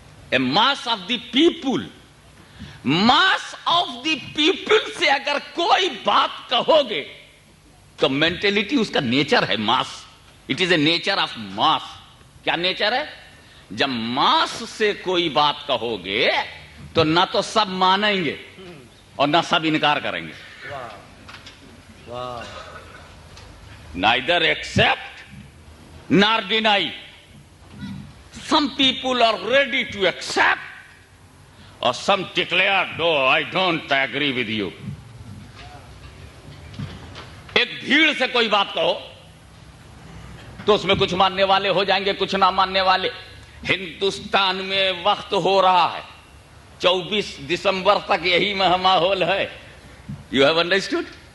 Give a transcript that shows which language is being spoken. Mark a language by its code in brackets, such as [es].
[en] a mass of the people, [ur] mass of the people سے اگر کوئی بات کہو گے تو مینٹلٹی اس کا نیچر ہے ماس، [en] It is a nature of mass. [ur] کیا نیچر ہے؟ جب ماس سے کوئی بات کہو گے تو نہ تو سب مانیں گے اور نہ سب انکار کریں گے۔ [en] Neither accept nor deny. Some people are ready to accept, or some declare, no, I don't agree with you. [ur] ایک بھیڑ سے کوئی بات کہو تو اس میں کچھ ماننے والے ہو جائیں گے، کچھ نہ ماننے والے۔ ہندوستان میں وقت ہو رہا ہے 24 دسمبر تک یہی ماحول ہے۔ [en] You have understood?